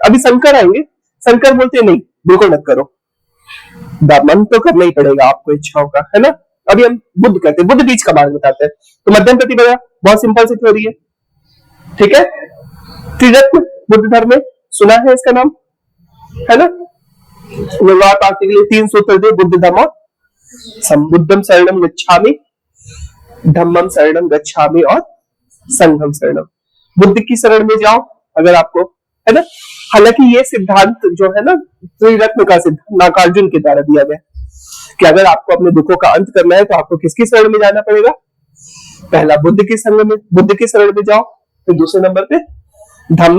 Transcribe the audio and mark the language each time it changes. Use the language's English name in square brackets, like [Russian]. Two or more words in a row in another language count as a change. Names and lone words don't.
[Hindi] अभी शंकर आएंगे, शंकर बोलते नहीं, बिल्कुल मत करो, दमन तो करना ही पड़ेगा आपको इच्छाओं का, है ना। अभी हम बुद्ध कहते हैं, बुद्ध बीच का मार्ग बताते हैं। तो मध्यम प्रतिपदा बहुत सिंपल सी थ्योरी है, ठीक है, त्रिरत्न बुद्ध धर्म में सुना है इसका नाम, है ना। व्यवहार प्राप्ति के लिए 3 सूत्र दिए, बुद्ध धम्म [Pali] बुद्धम शरणम गच्छामि, धम्मम शरणम गच्छामि [Hindi] और [Pali] संघम शरणम। [Hindi] बुद्ध की शरण में जाओ अगर आपको, है ना। हालांकि ये सिद्धांत जो है ना त्रिरत्न का सिद्धांत नागार्जुन के द्वारा दिया गया कि अगर आपको अपने दुखों का अंत करना है तो आपको किसकी शरण में जाना पड़ेगा, पहला बुद्ध की संग में, बुद्ध की शरण में जाओ, फिर दूसरे नंबर पे धम्म।